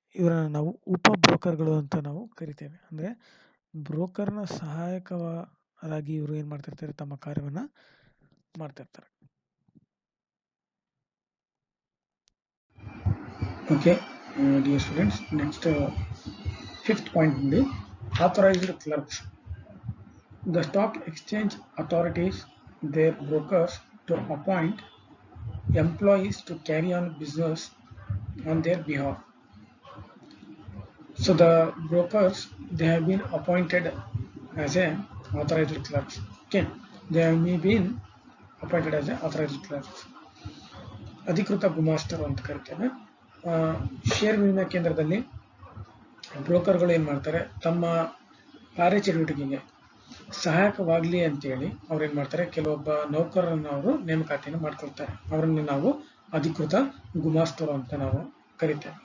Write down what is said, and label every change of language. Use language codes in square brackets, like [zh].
[kn] ಇವರನ್ನು ನಾವು ಉಪ ಬ್ರೋಕರ್ಗಳು ಅಂತ ನಾವು ಕರಿತೇವೆ. ಅಂದರೆ ಬ್ರೋಕರ್ನ ಸಹಾಯಕರಾಗಿ ಇವರು ಏನು ಮಾಡ್ತಿರ್ತಾರೆ, ತಮ್ಮ ಕಾರ್ಯವನ್ನು ಮಾಡ್ತಿರ್ತಾರೆ. [en] Okay dear students, next fifth point ನೋಡಿ, authorized clerks. The stock exchange authorities their brokers to appoint employees to carry on business on their behalf. So the brokers, they have been appointed as a authorized clerks. Okay, they have been appointed as a authorized clerks. [kn] ಅಧಿಕೃತ ಗುಮಾಸ್ತರು ಅಂತ ಕರಿತೇವೆ. ಷೇರು ವಿನಿಮಯ ಕೇಂದ್ರದಲ್ಲಿ ಬ್ರೋಕರ್ಗಳು ಏನು ಮಾಡ್ತಾರೆ, ತಮ್ಮ ಕಾರ್ಯಚಟುವಟಿಕೆಗೆ ಸಹಾಯಕವಾಗಲಿ ಅಂತೇಳಿ ಅವ್ರು ಏನು ಮಾಡ್ತಾರೆ, ಕೆಲವೊಬ್ಬ ನೌಕರರನ್ನು ಅವರು ನೇಮಕಾತಿಯನ್ನು ಮಾಡ್ಕೊಳ್ತಾರೆ. ಅವರನ್ನು ನಾವು ಅಧಿಕೃತ ಗುಮಾಸ್ತರು ಅಂತ ನಾವು ಕರಿತೇವೆ.